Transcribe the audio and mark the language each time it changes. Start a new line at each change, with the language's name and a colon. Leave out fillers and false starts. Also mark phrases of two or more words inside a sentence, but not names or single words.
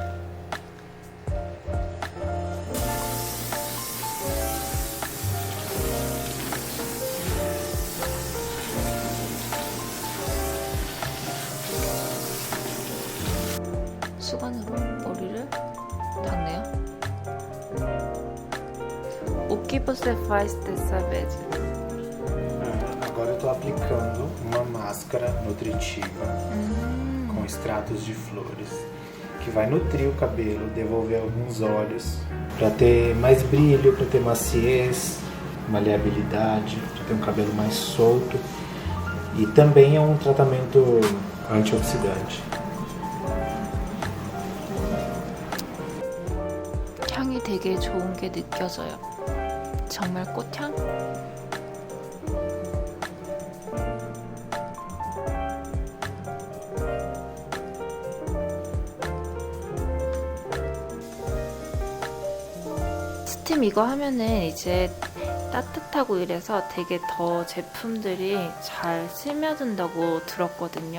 Korean: 수건으로 머리를 닦네요.
Portuguese: O que você faz dessa vez? Agora eu estou aplicando uma máscara nutritiva com extratos de flores, que vai nutrir o cabelo, devolver alguns óleos, para ter mais brilho, para ter maciez, maleabilidade, para ter um cabelo mais solto. E também é um tratamento antioxidante.
Korean: 향이 되게 좋은 게 느껴져요. 정말 꽃향? 스팀 이거 하면은 이제 따뜻하고 이래서 되게 더 제품들이 잘 스며든다고 들었거든요.